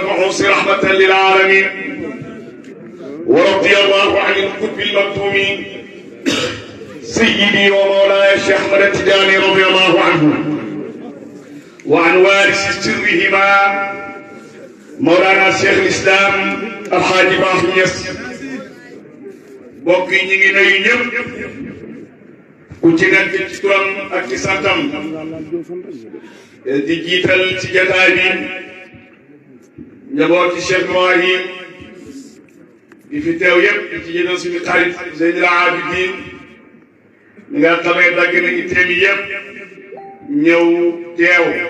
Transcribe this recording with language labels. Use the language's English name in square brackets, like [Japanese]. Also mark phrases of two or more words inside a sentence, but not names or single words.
[Arabic] المبعوث رحمة للعالمين ورضي الله عن القطب المكتوم سيدي ومولاي الشيخ أحمد التجاني رضي الله عنه وعن وارث سرهما مولانا شيخ الإسلام الحاج إبراهيم Niass [Wolof] mbokk yi ñu ngi nuyu ñëpp ku ci nekk ci turam ak ci santam di jiital ci jataay bi njabooti Cheikh Ibrahim di fi teew yëpp di ci jiital suñu xarit Zeynul Abidin mi nga xamee dagg na itteem yëpp ñëw teew